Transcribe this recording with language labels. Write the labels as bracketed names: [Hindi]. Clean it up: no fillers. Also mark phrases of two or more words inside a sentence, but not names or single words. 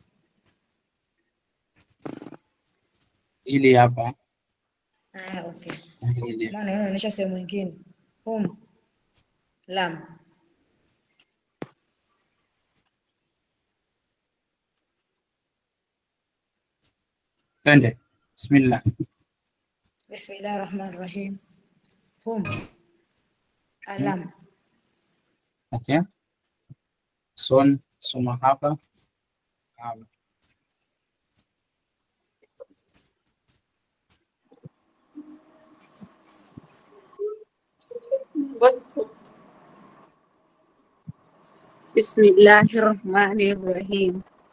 [Swahili] Hili hapa. Okay. Maana inaonyesha sehemu nyingine. Lam. Twende. Bismillah. [Arabic] بسم الله الرحمن الرحيم. [Swahili] Alam. Okay. Soma hapa. [Arabic] بسم الله الرحمن الرحيم.